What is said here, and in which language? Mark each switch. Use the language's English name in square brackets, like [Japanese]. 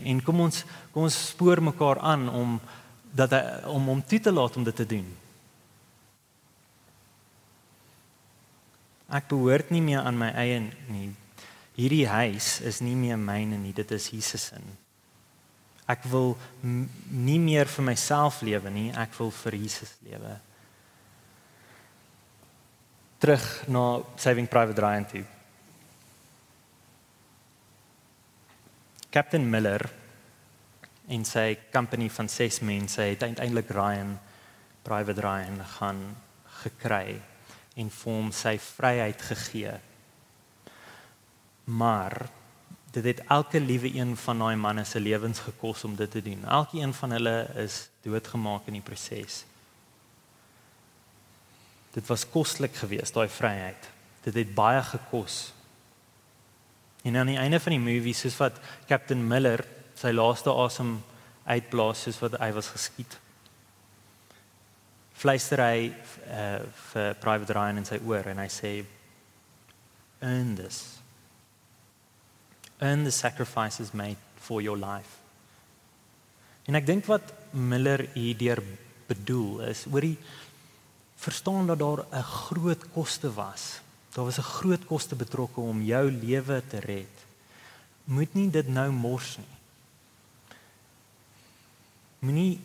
[Afrikaans] En kom ons spoor mekaar aan om hom toe te laat om dit te doen. Ek behoort nie meer aan my eie nie. Hierdie huis is nie meer myne nie, dit is Jesus se. Ek wil nie meer vir myself lewe nie, ek wil vir Jesus lewe. Terug na Saving Private Ryan toe. Captain Miller en sy company van 6 mense het uiteindelik Private Ryan gaan gekry en vir hom sy vryheid gegee. Maar dit het elke liewe een van daai manne se lewens gekos om dit te doen. Elkeen van hulle is doodgemaak in die proses. Dit was koslik geweest, daai vryheid. Dit het baie gekos. En aan die einde van die movie, soos wat Captain Miller sy laaste asem uitblaas, soos wat hy was geskiet, fluister hy vir Private Ryan in sy oor en hy sê, [English] earn this. Earn the sacrifices made for your life. [Afrikaans] En ek dink wat Miller hierdeur bedoel is, hoorie, verstaan dat daar 'n groot koste was. Daar was 'n groot koste betrokke om jou lewe te red. Moet nie dit nou mors nie.